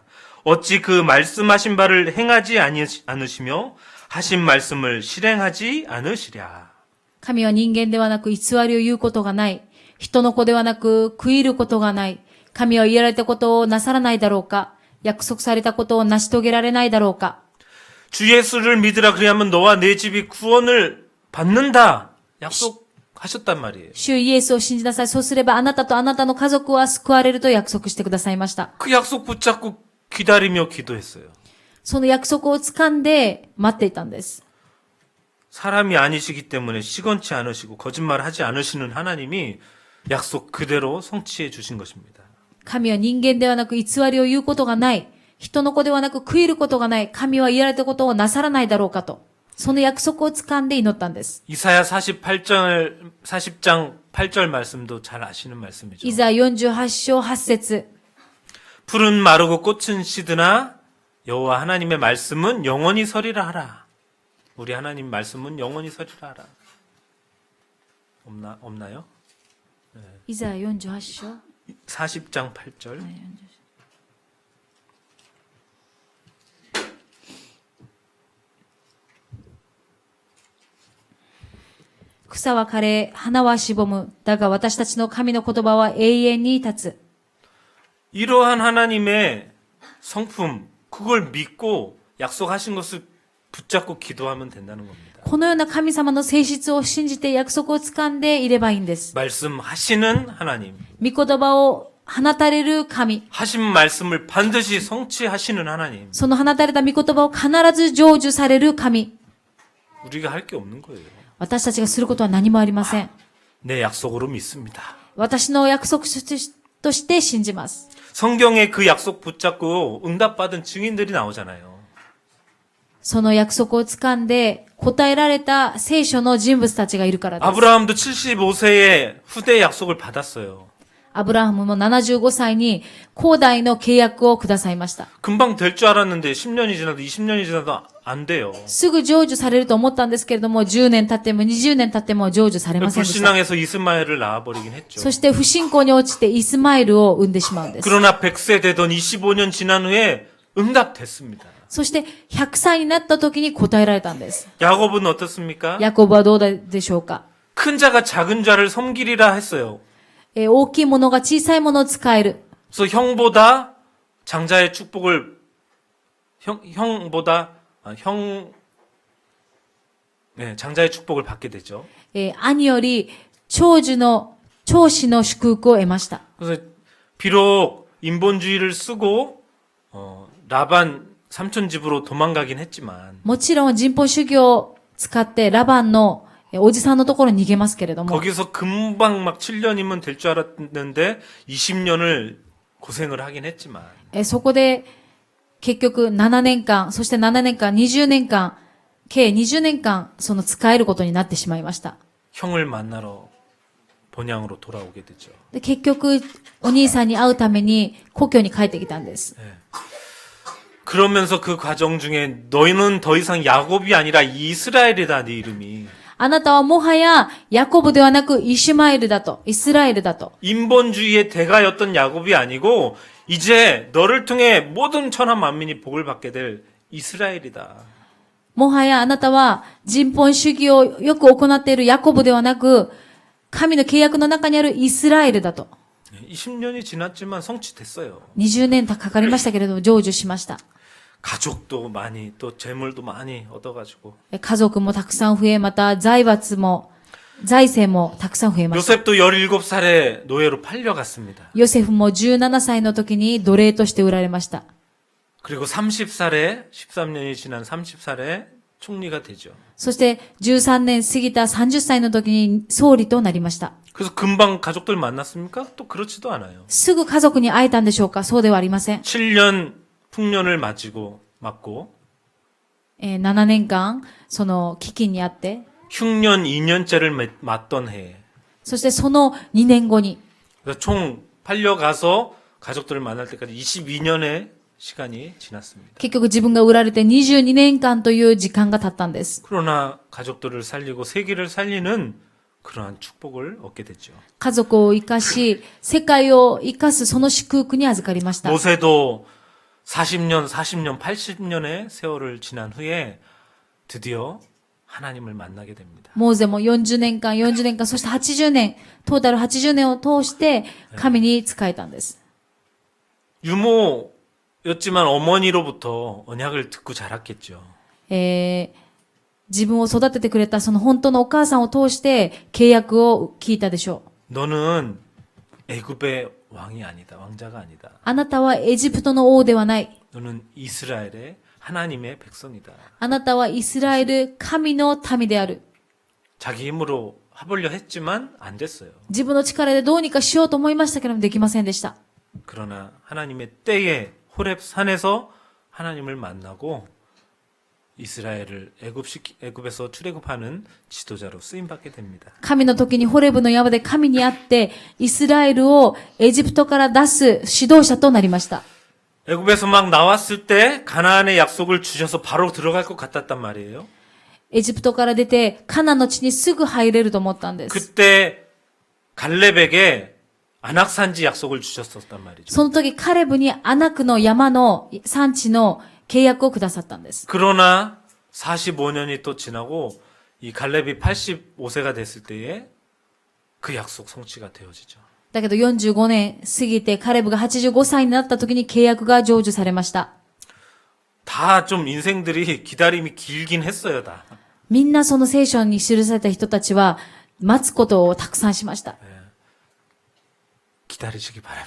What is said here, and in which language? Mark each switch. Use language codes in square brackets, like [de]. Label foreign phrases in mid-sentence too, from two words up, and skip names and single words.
[ko] 어찌 그 말씀하신 바를 행하지 않으시며 하신 말씀을 실행하지 않으시랴. [ja] 神は人間ではなく偽りを言うことがない。人の子ではなく悔いることがない。神は言われたことをなさらないだろうか。約束されたことを成し遂げられないだろうか。 [ko] 주 예수를 믿으라 그리하면 너와 내 집이 구원을 받는다. 약속하셨단 말이에요. [ja] 主イエスを信じなさい。そうすればあなたとあなたの家族は救われると約束してくださいました。 [ko] 그 약속 붙잡고 기다리며 기도했어요. [ja] その約束を掴んで待っていたんです。 [ko] 사람이 아니시기 때문에 시건치 않으시고 거짓말하지 않으시는 하나님이 약속 그대로 성취해 주신 것입니다. [ja] 神は人間ではなく偽りを言うことがない。人の子ではなく悔いることがない。神は言われたことをなさらないだろうかと。その約束を掴んで祈ったんです。 [ko] 이사야 40장 8절 말씀도 잘 아시는 말씀이죠. [ja] イザ48章8節 [ko] 풀은 마르고 꽃은 시드나 여호와 하나님의 말씀은 영원히 서리라 하라. 우리 하나님 말씀은 영원히 서리라 하라. 없나요? [ja] イザ48章 [ko] 40장 8절. [ja] 草は枯れ、花はしぼむ。だが私たちの神の言葉は永遠に立つ。 [ko] 이러한 하나님의 성품, 그걸 믿고 약속하신 것을 붙잡고 기도하면 된다는 겁니다. [ja] このような神様の性質を信じて約束を掴んでいればいいんです。 [ko] 말씀하시는 하나님. [ja] 御言葉を放たれる神。 [ko] 하신 말씀을 반드시 성취하시는 하나님. [ja] その放たれた御言葉を必ず成就される神。 [ko] 우리가 할 게 없는 거예요. [ja] 私たちがすることは何もありません。 [ko] 내 약속으로 믿습니다. [ja] 私の約束として信じます。 [ko] 성경에 그 약속 붙잡고 응답받은 증인들이 나오잖아요. [ja] その約束を掴んで答えられた聖書の人物たちがいるからです。 [ko] 아브라함도 75세에 후대 약속을 받았어요. [ja] アブラハムも75歳に後代の契約をくださいました。 [ko] 금방 될 줄 알았는데 10년이 지나도 20년이 지나도 안 돼요. [ja] すぐ成就されると思ったんですけれども、10年経っても20年経っても成就されませんでした。 [ko] 불신앙에서 이스마엘을 낳아버리긴 했죠. [ja] そして不信仰に落ちてイスマイルを産んでしまうんです。 [ko] 그러나 100세 되던 25년 지난 후에 응답됐습니다. [ja] そして100歳になった時に答えられたんです。 [ko] 야곱은 어떻습니까? [ja] ヤコブはどうでしょうか。 [ko] 큰 자가 작은 자를 섬기리라 했어요. [ja] 大きいものが小さいものを使える。 [ko] 그래서 형보다 장자의 축복을 장자의 축복을 받게 되죠. [ja] 兄より長子の祝福を得ました。 [ko] 그래서 비록 인본주의를 쓰고 라반 삼촌 집으로 도망가긴 했지만 [ja] もちろん人本主義を使ってラバンのおじさんのところに逃げますけれども、 [ko] 거기서 금방 막 7년이면 될 줄 알았는데 20년을 고생을 하긴 했지만 [ja] そこで結局7年間、そして7年間、20年間、計20年間、その使えることになってしまいました。 [ko] 형을 만나러 본향으로 돌아오게 되죠. [ja] で結局、お兄さんに会うために故郷に帰ってきたんです。 [ko] 그러면서 그 과정 중에 너희는 더 이상 야곱이 아니라 이스라엘이다 네 이름이. [ja] あなたはもはやヤコブではなくイシュマエルだと、イスラエルだと。 [ko] 인본주의의 대가였던 야곱이 아니고 이제 너를 통해 모든 천하 만민이 복을 받게 될 이스라엘이다. [ja] もはやあなたは人本主義をよく行っているヤコブではなく、 神の契約の中にあるイスラエルだと。 [ko] 20년이 지났지만 성취됐어요. [ja] 20 年かかりましたけれども、成就しました。 [ko] 가족도 많이 또 재물도 많이 얻어가지고 [ja] 家族もたくさん増え、また財閥も、財政もたくさん増えました。 [ko] 요셉도 17살에 노예로 팔려갔습니다. [ja] ヨセフも17歳の時に奴隷として売られました。 [ko] 그리고 30살에 13년이 지난 30살에 총리가 되죠. [ja] そして13年過ぎた30歳の時に総理となりました。 [ko] 그래서 금방 가족들 만났습니까? 또 그렇지도 않아요. [ja] すぐ家族に会えたんでしょうか？そうではありません。 [ko] 7년 풍년을 맞고 [ja] 7 年間、その飢饉にあって、 [ko] 흉년 2년째를 맞던 해에 [ja] そしてその2年後に、 [ko] 그래서 총 팔려가서 가족들을 만날 때까지 22년의 시간이 지났습니다. [ja] 結局自分が売られて22年間という時間が経ったんです。 [ko] 그러나 가족들을 살리고 세계를 살리는 그러한 축복을 얻게 됐죠. [ja] 家族を生かし、世界を生かすその祝福に預かりました。 [ko] 모세도 40년, 80년의 세월을 지난 후에 드디어 하나님을 만나게 됩니다. [ja] モーゼも40年間、そして80年、トータル80年を通して神に仕えたんです。 [ko] 유모였지만 어머니로부터 언약을 듣고 자랐겠죠. [ja] 自分を育ててくれたその本当のお母さんを通して契約を聞いたでしょう。 [ko] 너는 애굽의 왕이 아니다. 왕자가 아니다. [ja] あなたはエジプトの王ではない。 [ko] 너는 이스라엘의 하나님의 백성이다. [ja] あなたはイスラエル神の民である。 [ko] 자기 힘으로 해보려 했지만 안 됐어요. [ja] 自分の力でどうにかしようと思いましたけどもできませんでした。 [ko] 그러나 하나님의 때에 호렙 산에서 하나님을 만나고 이스라엘을 애굽에서 출애굽하는 지도자로 쓰임 받게 됩니다. [ja] 神の時にホレブの山で神に会って、イスラエルをエジプトから出す指導者となりました。 [ko] 애굽에서 막 나왔을 때 가나안의 약속을 주셔서 바로 들어갈 것 같았단 말이에요. [ja] エジプトから出て、カナンの地にすぐ入れると思ったんです。 [ko] 그때 갈렙에게 안악산지 약속을 주셨었단 말이죠. [ja] その時、カレブにアナクの山の産地の契約をくださったんです。 [ko] 그러나 45년이 또 지나고 이 갈렙이 85세가 됐을 때에 그 약속 성취가 되어지죠. [ja] だけど45年過ぎてカレブが85歳になった時に契約が成就されました。 [ko] 다 좀 인생들이 기다림이 길긴 했어요, 다. [ja] みんなその聖書に記された人たちは待つことをたくさんしました。 [ko] 기다리시기 바랍니다.